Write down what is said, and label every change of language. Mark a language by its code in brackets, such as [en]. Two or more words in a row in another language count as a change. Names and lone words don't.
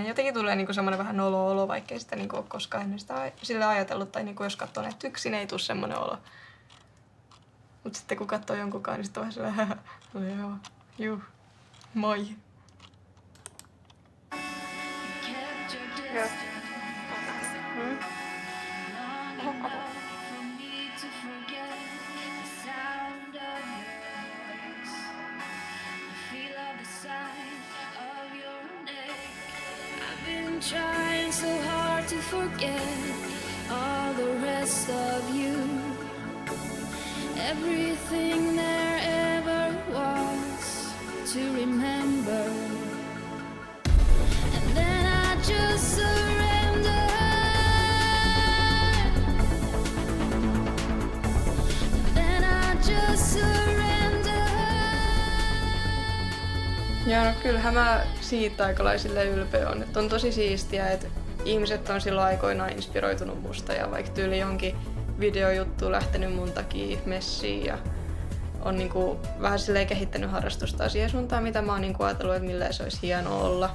[fi] Jotenkin tulee niinku semmonen vähän olo, vaikkei sitä niinku ole koskaan ennen sitä sille ajatellut. Tai niinku jos katsoo näitä yksin, ei tule semmonen olo. Mut sitten kun katsoo jonkunkaan, niin sitten on vähän silleen, joo, juu, moi. Joo. [en] Trying so hard to forget all the rest of you. Everything there ever was to remember. And then I just surrendered. And then I just surrendered. [fi] Joo, no kyllähän mä siitä aika lailla ylpeä on. Että on tosi siistiä, että ihmiset on silloin aikoinaan inspiroitunut musta ja vaikka tyyli jonkin videojuttu lähtenyt mun takia messiin ja on niinku vähän silleen kehittänyt harrastusta siihen suuntaan, mitä mä oon niinku ajatellut, että milleen se olisi hienoa olla.